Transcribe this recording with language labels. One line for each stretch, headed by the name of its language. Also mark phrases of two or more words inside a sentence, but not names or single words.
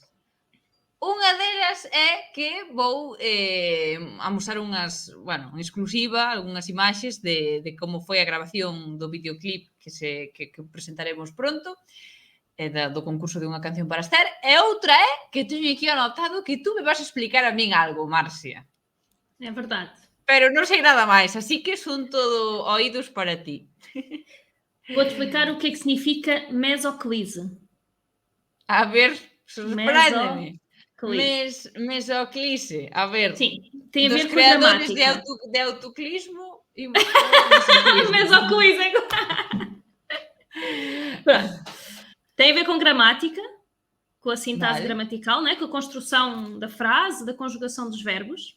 Galician: Unha delas é que vou amosar en exclusiva, algunhas imaxes de como foi a grabación do videoclip que presentaremos pronto, do concurso de unha canción para Esther, e outra é que teño aquí anotado que
Spanish: tú me vas a explicar
Galician: a min algo, Marcia. É verdade. Pero non sei nada máis, así que son todo oídos para ti.
Portuguese: Vou-te explicar o que é que significa mesoclise.
Galician: A ver, sorpréndeme.
Portuguese: Mesoclise, a ver. Sim, tem a ver dos com a
Galician: creadores
Portuguese: gramática.
Galician: de autoclismo e
Portuguese: Mesoclise. Tem a ver com gramática, com a sintaxe gramatical, né? Com a construção da frase, da conjugação dos verbos.